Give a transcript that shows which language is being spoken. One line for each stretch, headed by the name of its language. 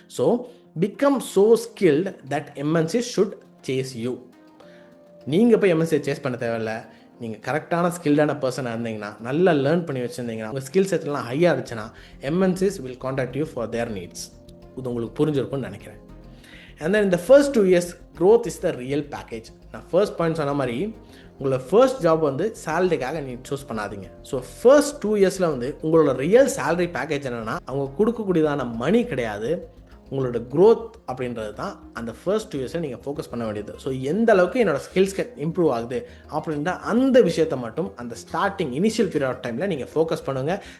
English: So become so skilled that MNCs should chase you.
Tamil: நீங்கள் போய் MNCயை chase பண்ண தேவையில்லை. நீங்கள் கரெக்டான ஸ்கில்டான பர்சனாக இருந்தீங்கன்னா, நல்லா லேர்ன் பண்ணி வச்சுருந்தீங்கன்னா, உங்கள் ஸ்கில் செட்லாம் ஹையாக இருந்துச்சுன்னா
English: MNCs will contact you for their needs.
Tamil: இது உங்களுக்கு புரிஞ்சிருக்கும்னு நினைக்கிறேன்.
English: And then in the first 2 years growth is the real package.
Tamil: நான் ஃபர்ஸ்ட் பாயிண்ட் சொன்ன மாதிரி உங்களோட ஃபர்ஸ்ட் ஜாப் வந்து சேலரிக்காக நீங்கள் சூஸ் பண்ணாதீங்க. ஸோ ஃபர்ஸ்ட் 2 இயர்ஸில் வந்து உங்களோட ரியல் சேலரி பேக்கேஜ் என்னென்னா அவங்க கொடுக்கக்கூடியதான மணி கிடையாது, உங்களோட க்ரோத் அப்படின்றது தான் அந்த ஃபர்ஸ்ட் 2 இயர்ஸில் நீங்கள் ஃபோக்கஸ் பண்ண வேண்டியது. ஸோ எந்த அளவுக்கு என்னோடய ஸ்கில்ஸ் இம்ப்ரூவ் ஆகுது அப்படின்ற அந்த விஷயத்தை மட்டும் அந்த ஸ்டார்டிங் இனிஷியல் பீரியட் ஆஃப் டைமில் நீங்கள் ஃபோக்கஸ் பண்ணுங்கள்.